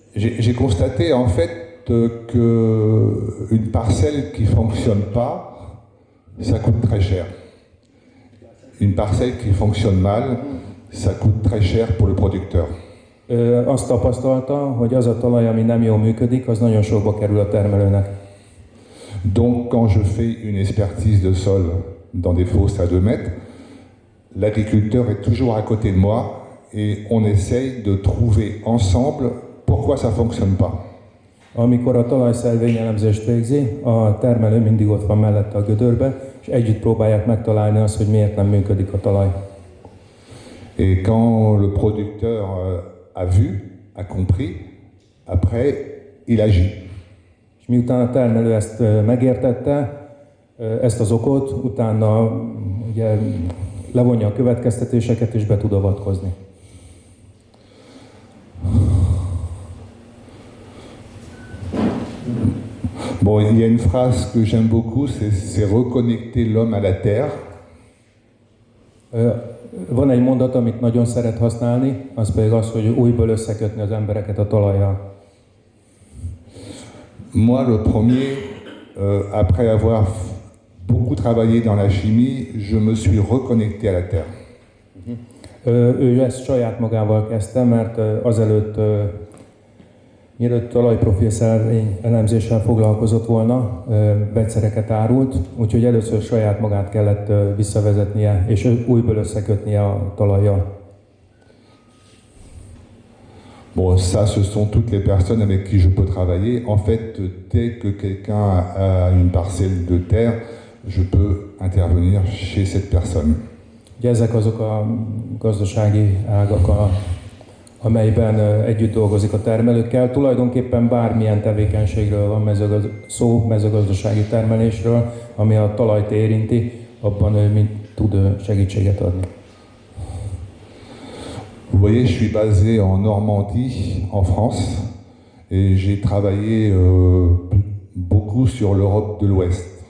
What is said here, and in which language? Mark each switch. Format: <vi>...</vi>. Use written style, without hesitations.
<fr>J'ai constaté en fait qu'une parcelle qui ne fonctionne pas, ça coûte très cher. Une parcelle qui fonctionne mal, ça coûte très cher pour le producteur.</fr> <hu>Azt tapasztalta, hogy az a talaj, ami nem jól működik, az nagyon sokba kerül a termelőnek.</hu> <fr>Donc quand je fais une expertise de sol dans des fosses à 2 mètres, l'agriculteur est toujours à côté de moi et on essaye de trouver ensemble pourquoi ça ne fonctionne pas.</fr> <hu>Amikor a talajszervényelemzést végzi, a termelő mindig ott van mellette a gödörben, és együtt próbálják megtalálni azt, hogy miért nem működik a talaj.</hu> <fr>Et quand le producteur a vu, a compris, après il agit.</fr> <hu>És miután a termelő ezt megértette, ezt az okot, utána ugye levonja a következtetéseket és be tud avatkozni.</hu> <fr>Bon, il y a une phrase que j'aime beaucoup, c'est reconnecter l'homme à la terre.</fr> <hu>Van egy mondat, amit nagyon szeret használni, az pedig az, hogy újból összekötni az embereket a talajjal.</hu> <fr>Moi, le premier, après avoir beaucoup travaillé dans la chimie, je me suis reconnecté à la terre.</fr> <hu>Ő ezt saját magával kezdte, mert azelőtt, mielőtt talajprofil szervény elemzéssel foglalkozott volna, vegyszereket árult, úgyhogy először saját magát kellett visszavezetnie, és újból összekötnie a talajjal.</hu> <fr>Bon, ça, ce sont toutes les personnes avec qui je peux travailler. En fait, dès que quelqu'un a une parcelle de terre, je peux intervenir chez cette personne.</fr> <hu>Ugye ezek azok a gazdasági ágak, amelyben együtt dolgozik a termelőkkel. Tulajdonképpen bármilyen tevékenységről van szó, mezőgazdasági termelésről, ami a talajt érinti, abban ő tud segítséget adni.</hu> <fr>Vous voyez, je suis basé en Normandie, en France, et j'ai travaillé beaucoup sur l'Europe de l'Ouest.</fr>